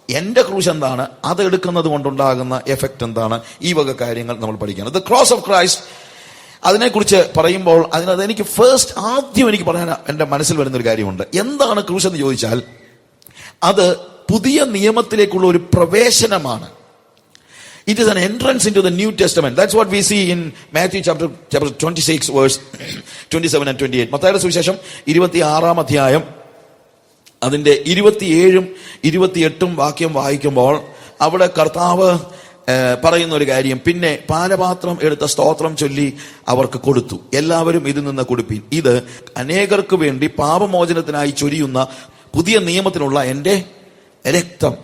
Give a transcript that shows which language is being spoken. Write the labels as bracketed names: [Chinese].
[Malayalam] എന്റെ ക്രൂശ് എന്താണ്, അത് എടുക്കുന്നത് കൊണ്ടുണ്ടാകുന്ന എഫക്ട് എന്താണ്? ഈ വക കാര്യങ്ങൾ നമ്മൾ പഠിക്കണം. [English] the cross of Christ, [Malayalam] അതിനെക്കുറിച്ച് പറയുമ്പോൾ എനിക്ക് ആദ്യം എനിക്ക് പറയാൻ എന്റെ മനസ്സിൽ വരുന്നൊരു കാര്യമുണ്ട്. എന്താണ് ക്രൂശ് എന്ന് ചോദിച്ചാൽ, അത് പുതിയ നിയമത്തിലേക്കുള്ള ഒരു പ്രവേശനമാണ്. [English] It is an entrance into the New Testament. That's what we see in Matthew chapter 26 verse 27 and 28. [Malayalam] മത്തായിയുടെ സുവിശേഷം 26-ാം അധ്യായം അതിന്റെ 27-ഉം 28-ഉം വാക്യം വായിക്കുമ്പോൾ അവിടെ കർത്താവ് പറയുന്ന ഒരു കാര്യം, പിന്നെ പാനപാത്രം എടുത്ത സ്തോത്രം ചൊല്ലി അവർക്ക് കൊടുത്തു, എല്ലാവരും ഇതിൽ നിന്ന് കുടിപ്പീൻ, ഇത് അനേകർക്ക് വേണ്ടി പാപമോചനത്തിനായി ചൊരിയുന്ന പുതിയ നിയമത്തിനുള്ള എന്റെ രക്തം.